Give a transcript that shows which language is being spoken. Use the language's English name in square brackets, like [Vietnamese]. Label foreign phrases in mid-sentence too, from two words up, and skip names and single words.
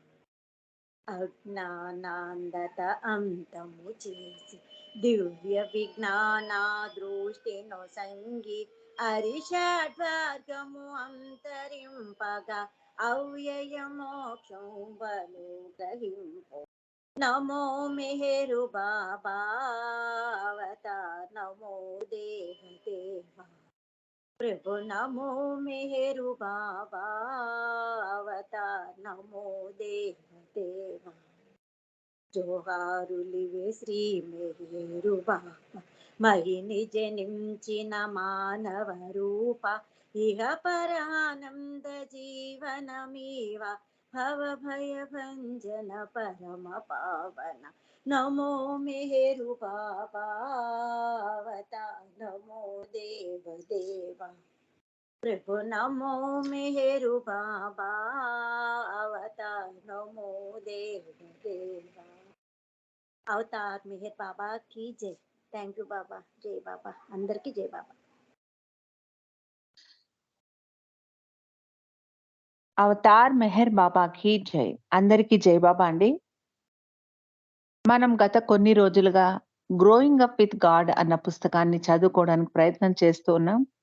[Telugu] అజ్ఞానాంధత అంతము చేసి దివ్య విజ్ఞాన దృష్టిను సంగి అరిషడ్వర్గము అంతరింపగా అవ్యయ మోక్షం బలు గ్రహింపు, నమో మెహరు బాబా [Hindi] अवतार, नमो देव देवा प्रभु, नमो मेहरु बाबा अवतार, नमो देव देवा [Telugu] జోహారులివే శ్రీ మెహరు బాబా మహిని జనించిన మానవ రూప ఇహ పరానంద జీవనమీవ భవ భయ భంజన పరమ పావన, నమో మెహరు బాబా అవతార్, నమో దేవ దేవా [Hindi] प्रभु, नमो मेहरु बाबा अवतार, नमो देव देवा अवतार मेहर बाबा की जय। [English] thank you [Telugu] బాబా. జై బాబా. అందరికీ జై బాబా. అవతార్ మెహర్ బాబాకి జై. అందరికీ జై బాబా అండి. మనం గత కొన్ని రోజులుగా గ్రోయింగ్ అప్ విత్ గాడ్ అన్న పుస్తకాన్ని చదువుకోవడానికి ప్రయత్నం చేస్తూ ఉన్నాం.